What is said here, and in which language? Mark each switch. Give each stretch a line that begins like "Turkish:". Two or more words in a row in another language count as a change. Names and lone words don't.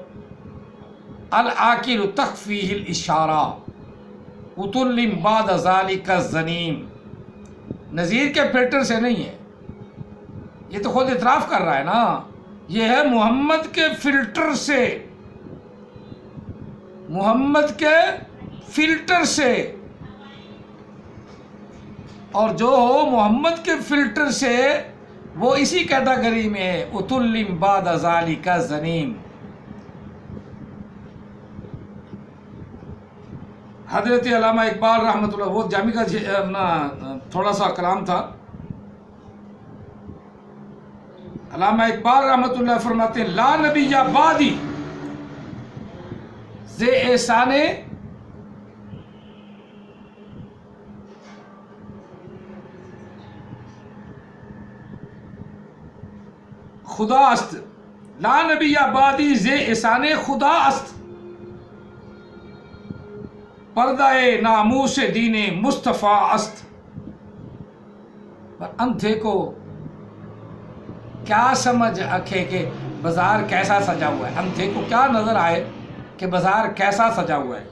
Arabic: العاقل تخفیہ الاشارہ اتل بعد ذالک الزنیم،
Urdu: نذیر کے فلٹر سے نہیں ہے، یہ تو خود اعتراف کر رہا ہے نا، یہ ہے محمد کے فلٹر سے، محمد کے فلٹر سے، اور جو ہو محمد کے فلٹر سے وہ اسی کیٹیگری میں ہے،
Arabic: اتلم بعد ذالک زنیم۔
Urdu: حضرت علامہ اقبال رحمۃ اللہ، وہ جامع کا تھوڑا سا کلام تھا، علامہ اقبال رحمۃ اللہ فرماتے ہیں
Persian: لا نبی یا بعدی ز احسان خدا است، لا نبی یا بعدی ز احسان خدا است، پردہ ناموس دین مصطفیٰ است۔
Urdu: پر اندھے کو کیا سمجھ آکھے کہ بازار کیسا سجا ہوا ہے، اندھے کو کیا نظر آئے کہ بازار کیسا سجا ہوا ہے۔